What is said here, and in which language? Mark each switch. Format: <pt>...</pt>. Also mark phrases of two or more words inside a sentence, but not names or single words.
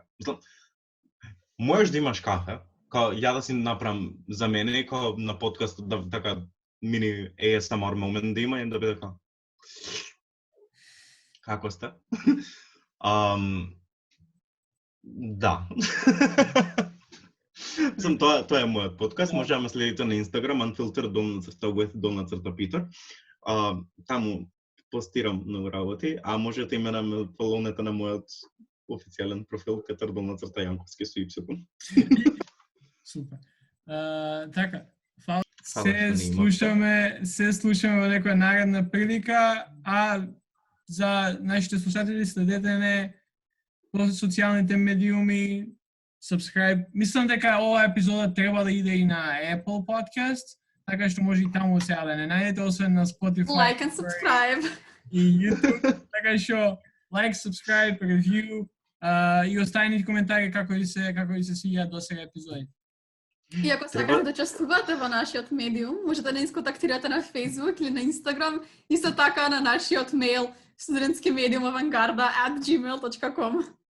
<mk>Мислам, можеш да имаш кафе, као ја да си направам за мене и као на подкастот да така мини ASMR момент да има и да биде како како сте? Да. Тоа е мојот подкаст. Може да ме следите на Instagram unfiltered_with_Peter. Таму постирам многу работи, а можете и мене ме фолоунете на мојот официјален профил Petar_Jankovski со Y. Супер. Така, фала. Фала Се слушаме во некоја наредна прилика, а за нашите слушатели следете не по социјалните медиуми, subscribe. Мислам дека оваа епизода треба да иде и на Apple Podcast, така што може и таму сега да не најдете, освен на Spotify.</mk> <en>Like and subscribe.</en> <mk>И YouTube, така што</mk> <en>like, subscribe, review</en> <mk>и оставете коментари како ви се свиѓаат досега епизоди. И ако сакате да учествувате во нашиот медиум, можете да ни контактирате на Facebook или на Instagram, исто така на нашиот мејл studentskimediumavantgarda@gmail.com.</mk>